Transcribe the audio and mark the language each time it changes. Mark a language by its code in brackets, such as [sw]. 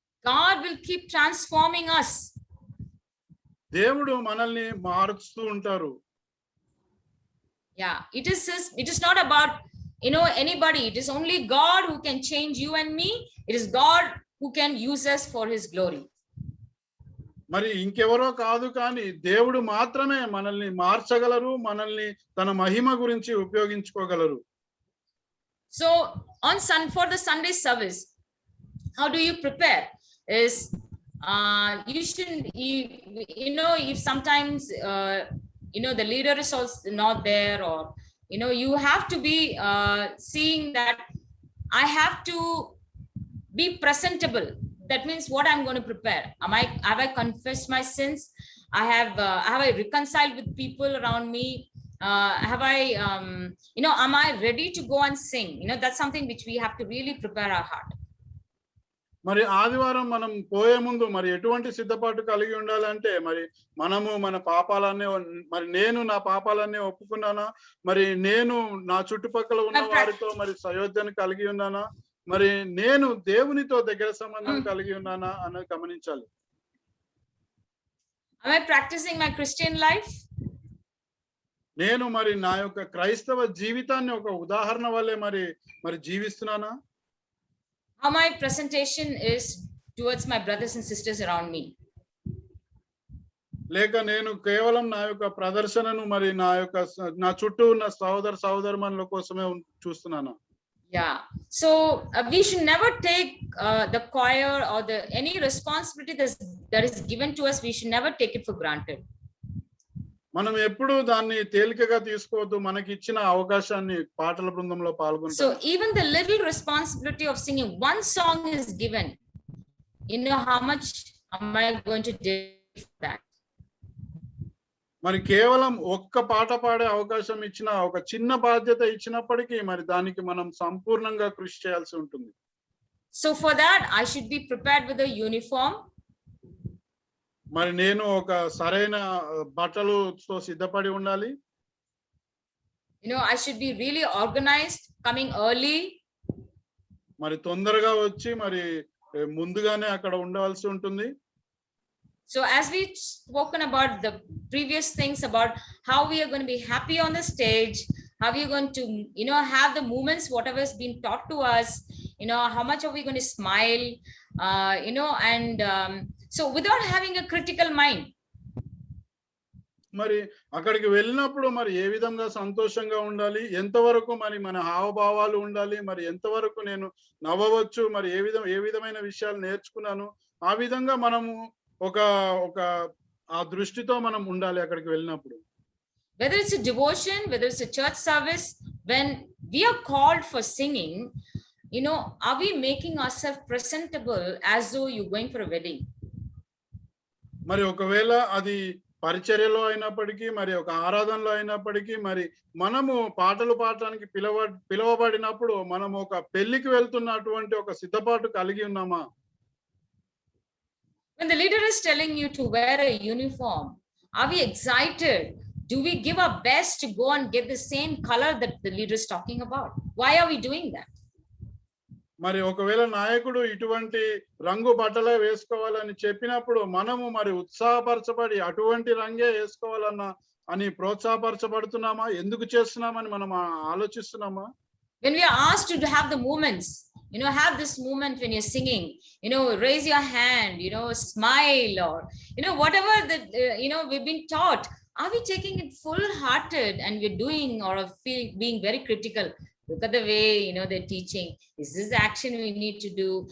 [en] God will keep transforming us. [te] దేవుడు మనల్ని మారుస్తూ ఉంటారు. [en] Yeah, it is not about anybody. It is only God who can change you and me. It is God who can use us for His glory. [te] మరి ఇంకెవరో కాదు, కానీ దేవుడు మాత్రమే మనల్ని మార్చగలరు, మనల్ని తన మహిమ గురించి ఉపయోగించుకోగలరు. [en] So for the Sunday service, how do you prepare? Is you shouldn't, if sometimes the leader is also not there, or you have to be seeing that I have to be presentable. That means what I'm going to prepare. Have I confessed my sins? Have I reconciled with people around me? Have I am I ready to go and sing? That's something which we have to really prepare our heart. [te] మరి ఆదివారం మనం పోయే ముందు మరి ఎటువంటి సిద్ధపాటు కలిగి ఉండాలంటే మరి మనము మన పాపాలన్నీ మరి నేను నా పాపాలన్నీ ఒప్పుకున్నానా, మరి నేను నా చుట్టుపక్కల ఉన్న వారితో మరి సయోధ్యను కలిగి ఉన్నానా, మరి నేను దేవునితో దగ్గర సంబంధం కలిగి ఉన్నానా అన్నది గమనించాలి. [en] Am I practicing my Christian life? [te] నేను మరి నా యొక్క క్రైస్తవ జీవితాన్ని ఒక ఉదాహరణ వల్లే మరి జీవిస్తున్నానా? [en] How my presentation is towards my brothers and sisters around me? [te] లేక నేను కేవలం నా యొక్క ప్రదర్శనను మరి నా చుట్టూ ఉన్న సహోదరమణుల కోసమే చూస్తున్నాను. [en] Yeah. So we should never take the choir or any responsibility that is given to us. We should never take it for granted. [te] మనం ఎప్పుడు దాన్ని తేలికగా తీసుకోవద్దు. మనకి ఇచ్చిన అవకాశాన్ని పాటల బృందంలో పాల్గొంటాం. [en] So even the little responsibility of singing one song is given. You know, how much am I going to do that? [te] మరి కేవలం ఒక్క పాట పాడే అవకాశం ఇచ్చిన ఒక చిన్న బాధ్యత ఇచ్చినప్పటికీ మరి దానికి మనం సంపూర్ణంగా కృషి చేయాల్సి ఉంటుంది. [en] So for that I should be prepared with a uniform. [te] మరి నేను ఒక సరైన బట్టలతో సిద్ధపడి ఉండాలి. [en] You know, I should be really organized, coming early. [te] మరి తొందరగా వచ్చి మరి ముందుగానే అక్కడ ఉండవలసి ఉంటుంది. [en] So as we spoken about the previous things about how we are going to be happy on the stage, how we are going to, you know, have the moments, whatever has been taught to us, you know, how much are we going to smile, you know, and so without having a critical mind. [te] మరి అక్కడికి వెళ్ళినప్పుడు మరి ఏ విధంగా సంతోషంగా ఉండాలి, ఎంతవరకు మరి మన హావభావాలు ఉండాలి, మరి ఎంతవరకు నేను నవ్వవచ్చు, మరి ఏ విధమైన విషయాలు నేర్చుకున్నాను, ఆ విధంగా మనము ఒక ఆ దృష్టితో మనం ఉండాలి అక్కడికి వెళ్ళినప్పుడు. [en] Whether it's a devotion, whether it's a church service, when we are called for singing, you know, are we making ourselves presentable as though you're going for a wedding? [te] మరి ఒకవేళ అది పరిచర్యలో అయినప్పటికీ మరి ఒక ఆరాధనలో అయినప్పటికీ మరి మనము పాటలు పాడటానికి పిలవబడినప్పుడు మనం ఒక పెళ్లికి వెళ్తున్నటువంటి ఒక సిద్ధపాటు కలిగి ఉన్నామా? [en] When the leader is telling you to wear a uniform, are we excited? Do we give our best to go and get the same color that the leader is talking about? Why are we doing that? [te] మరి ఒకవేళ నాయకుడు ఇటువంటి రంగు బట్టలే వేసుకోవాలని చెప్పినప్పుడు మనము మరి ఉత్సాహపరచబడి అటువంటి రంగే వేసుకోవాలని ప్రోత్సాహపరచబడుతున్నామా? ఎందుకు చేస్తున్నామని మనం ఆలోచిస్తున్నామా? [en] When we are asked to have the movements, you know, have this movement when you're singing, you know, raise your hand, you know, smile, or, you know, whatever that, you know, we've been taught, are we taking it full-hearted and we're doing or being very critical? Look at the way, you know, they're teaching. Is this the action we need to do?